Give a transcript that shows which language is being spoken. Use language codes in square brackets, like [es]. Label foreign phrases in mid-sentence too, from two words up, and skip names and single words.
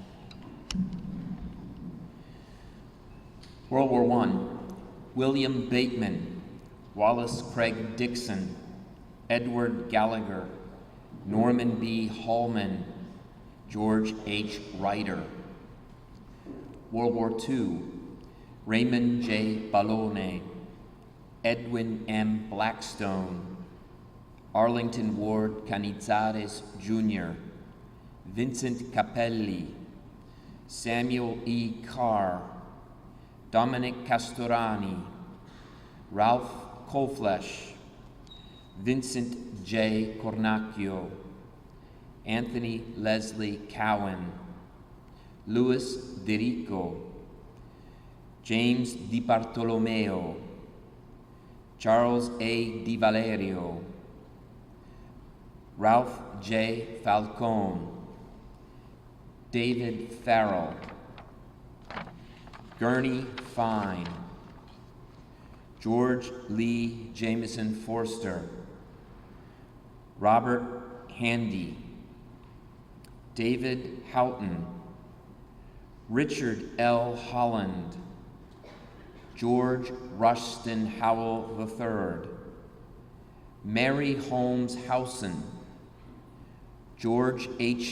[en] World War I, William Bateman, Wallace Craig Dixon, Edward Gallagher, Norman B. Hallman, George H. Ryder. World War II, Raymond J. Ballone, Edwin M. Blackstone, Arlington Ward Canizares Jr., Vincent Capelli, Samuel E. Carr, Dominic Castorani, Ralph Colflesh, Vincent J. Cornacchio, Anthony Leslie Cowan, Louis Dirico, James Di Bartolomeo, Charles A. Di Valerio, Ralph J. Falcone, David Farrell, Gurney Fine, George Lee Jameson Forster, Robert Handy, David Houghton, Richard L. Holland, George Rushton Howell III, Mary Holmes Howson, George H.